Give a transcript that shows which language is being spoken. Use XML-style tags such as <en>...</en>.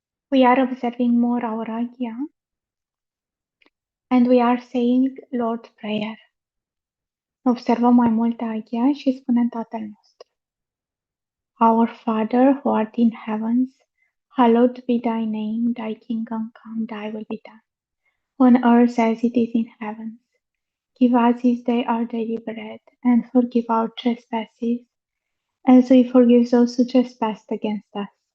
<en>We are observing more our agya and we are saying Lord's Prayer.</en> <ro>Observăm mai mult agya și spunem Tatăl nostru.</ro> <en>Our Father who art in heavens, hallowed be thy name, thy kingdom come, thy will be done, on earth as it is in heaven. Give us this day our daily bread, and forgive our trespasses, as we forgive those who trespass against us.</en>